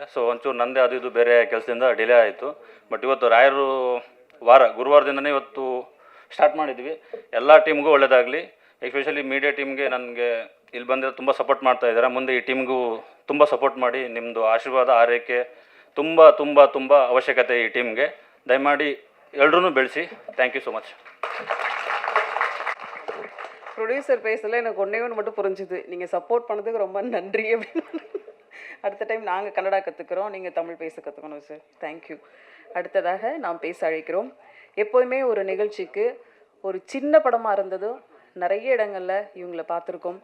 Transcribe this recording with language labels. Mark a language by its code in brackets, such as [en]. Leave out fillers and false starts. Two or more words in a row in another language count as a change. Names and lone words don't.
[kn] ಸೊ ಒಂಚೂರು ನಂದೇ ಅದು ಇದು ಬೇರೆ ಕೆಲಸದಿಂದ ಡಿಲೇ ಆಯಿತು. ಬಟ್ ಇವತ್ತು ರಾಯರು ಗುರುವಾರದಿಂದನೇ ಇವತ್ತು ಸ್ಟಾರ್ಟ್ ಮಾಡಿದ್ವಿ. ಎಲ್ಲ ಟೀಮ್ಗೂ ಒಳ್ಳೆಯದಾಗಲಿ. [en] especially media team-ಗೆ [kn] ನನಗೆ ಇಲ್ಲಿ ಬಂದಿರೋ ತುಂಬ ಸಪೋರ್ಟ್ ಮಾಡ್ತಾ ಇದ್ದಾರೆ. ಮುಂದೆ ಈ ಟೀಮ್ಗೂ ತುಂಬ ಸಪೋರ್ಟ್ ಮಾಡಿ, ನಿಮ್ಮದು ಆಶೀರ್ವಾದ ಆರೈಕೆ ತುಂಬ ತುಂಬ ತುಂಬ ಅವಶ್ಯಕತೆ ಈ ಟೀಮ್ಗೆ. ದಯಮಾಡಿ ಎಲ್ಲರೂ ಬೆಳೆಸಿ. [en] thank you so much. [ta] ப்ரொடியூசர் பேசல எனக்கு ஒன்றே ஒன்று மட்டும் புரிஞ்சுது. நீங்கள் சப்போர்ட் பண்ணதுக்கு ரொம்ப நன்றி அப்படின்னு. அடுத்த டைம் நாங்கள் கன்னடா கற்றுக்குறோம், நீங்கள் தமிழ் பேச கற்றுக்கணும் சார். தேங்க்யூ. அடுத்ததாக நாம் பேச அழைக்கிறோம். எப்போதுமே ஒரு நிகழ்ச்சிக்கு ஒரு சின்ன படமாக இருந்ததும் நிறைய இடங்களில் இவங்களை பார்த்துருக்கோம்.